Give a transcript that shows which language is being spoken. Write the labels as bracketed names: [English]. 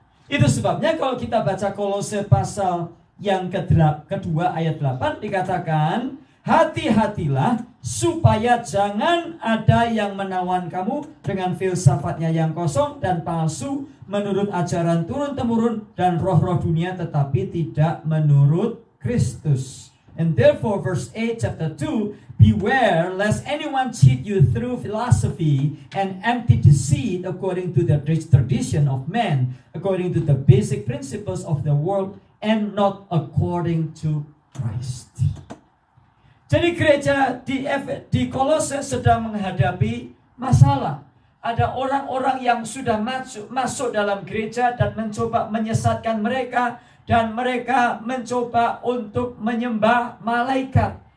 [Indonesian] Itu sebabnya kalau kita baca Kolose pasal yang kedua ayat 8 dikatakan, hati-hatilah supaya jangan ada yang menawan kamu dengan filsafatnya yang kosong dan palsu menurut ajaran turun-temurun dan roh-roh dunia, tetapi tidak menurut Kristus. [English] And therefore verse 8 chapter 2, beware lest anyone cheat you through philosophy and empty deceit according to the rich tradition of men, according to the basic principles of the world, and not according to Christ. [Indonesian] Jadi gereja di Kolose sedang menghadapi masalah. Ada orang-orang yang sudah masuk dalam gereja dan mencoba menyesatkan mereka, dan mereka mencoba untuk menyembah malaikat.